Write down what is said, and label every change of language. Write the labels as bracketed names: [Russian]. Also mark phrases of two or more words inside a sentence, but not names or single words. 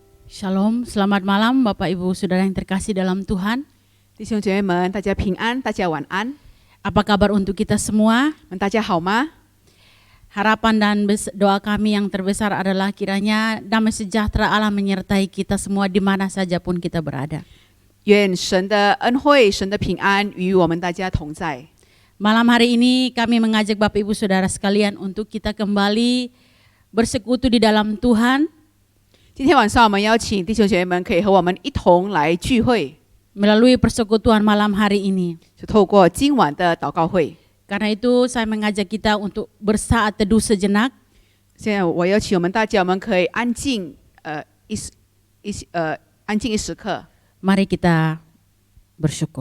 [Indonesian] Shalom, selamat malam Bapak Ibu Saudara yang terkasih dalam Tuhan. [Chinese] 弟兄姐妹们，大家平安，大家晚安。 [Indonesian] Apa kabar untuk kita semua? [Chinese] 大家好吗？ [Indonesian] Harapan dan doa kami yang terbesar adalah kiranya damai sejahtera Allah menyertai kita semua di mana saja pun kita berada. [Chinese] 愿神的恩惠、神的平安与我们大家同在。 [Indonesian] Malam hari ini kami mengajak Bapak Ibu Saudara sekalian untuk kita kembali bersekutu di dalam Tuhan. [Chinese] 今天晚上我们邀请弟兄姐妹们可以和我们一同来聚会， [Indonesian] Melalui persekutuan malam hari ini. [Chinese] 就透过今晚的祷告会。 [Indonesian] Karena itu saya mengajak kita untuk bersaat teduh sejenak. [Chinese] 现在我邀请我们大家，我们可以安静一时刻， [Indonesian] Mari kita bersyukur.